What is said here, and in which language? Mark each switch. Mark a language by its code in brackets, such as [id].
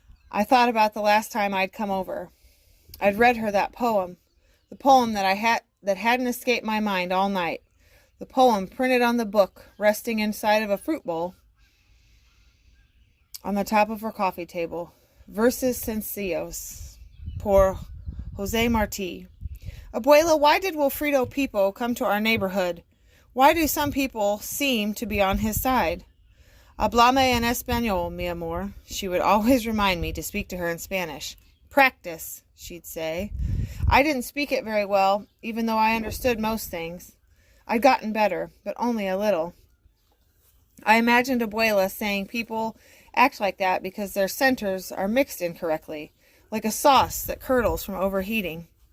[en] I thought about the last time I'd come over. I'd read her that poem, the poem that hadn't escaped my mind all night, the poem printed on the book resting inside of a fruit bowl on the top of her coffee table, Versos Sencillos, por Jose Marti. Abuela, why did Wilfredo Pipo come to our neighborhood? Why do some people seem to be on his side? [es] Háblame en español, mi amor. [en] She would always remind me to speak to her in Spanish. Practice, she'd say. I didn't speak it very well, even though I understood most things. I'd gotten better, but only a little. I imagined Abuela saying people act like that because their centers are mixed incorrectly, like a sauce that curdles from overheating.